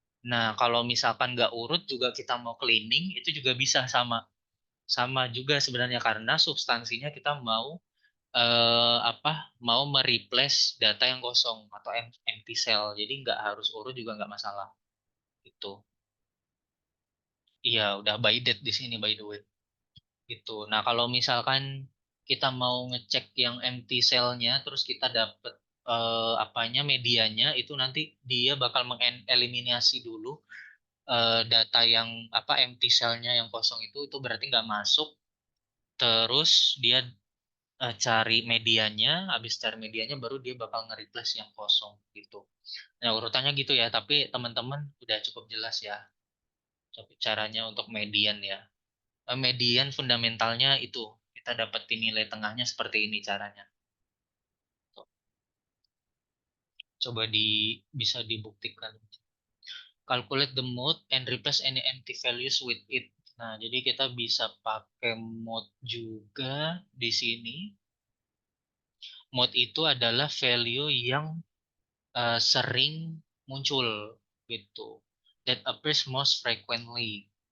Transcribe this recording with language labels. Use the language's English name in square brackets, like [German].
[Indonesian] Nah, kalau misalkan nggak urut juga kita mau cleaning, itu juga bisa sama. Sama juga sebenarnya karena substansinya kita mau apa mau mereplace data yang kosong atau empty cell. Jadi nggak harus urut juga nggak masalah. Itu. Iya, udah by date di sini [English] by the way. [Indonesian] Gitu. Nah, kalau misalkan kita mau ngecek yang empty cell-nya, terus kita dapet apanya medianya, itu nanti dia bakal mengeliminasi dulu data yang apa empty cell-nya yang kosong itu berarti nggak masuk. Terus dia cari medianya, habis cari medianya baru dia bakal nge-replace yang kosong gitu. Nah, urutannya gitu ya, tapi teman-teman udah cukup jelas ya caranya untuk median ya. Median fundamentalnya itu kita dapetin nilai tengahnya seperti ini caranya. Tuh, coba bisa dibuktikan. [English] Calculate the mode and replace any empty values with it. [Indonesian] Nah, jadi kita bisa pakai mode juga di sini. Mode itu adalah value yang sering muncul gitu. [English] That appears most frequently.